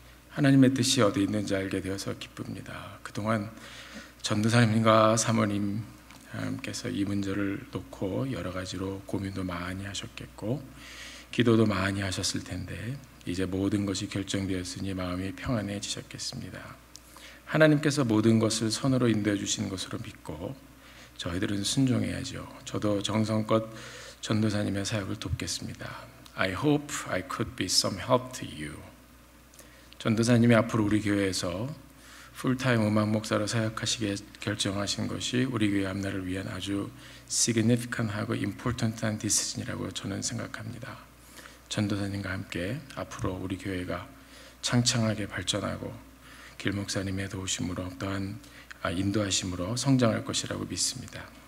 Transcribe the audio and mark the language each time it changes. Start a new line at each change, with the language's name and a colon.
Korean: 하나님의 뜻이 어디 있는지 알게 되어서 기쁩니다. 그동안 전도사님과 사모님께서 이 문제를 놓고 여러 가지로 고민도 많이 하셨겠고 기도도 많이 하셨을 텐데 이제 모든 것이 결정되었으니 마음이 평안해지셨겠습니다. 하나님께서 모든 것을 선으로 인도해 주신 것으로 믿고 저희들은 순종해야죠. 저도 정성껏 전도사님의 사역을 돕겠습니다.
English: I hope I could be some help to you.
Korean: 전도사님이 앞으로 우리 교회에서 풀타임 음악 목사로 사역하시게 결정하신 것이 우리 교회 앞날을 위한 아주 significant하고 important한 decision이라고 저는 생각합니다. 전도사님과 함께 앞으로 우리 교회가 창창하게 발전하고 길 목사님의 도우심으로 또한 인도하심으로 성장할 것이라고 믿습니다.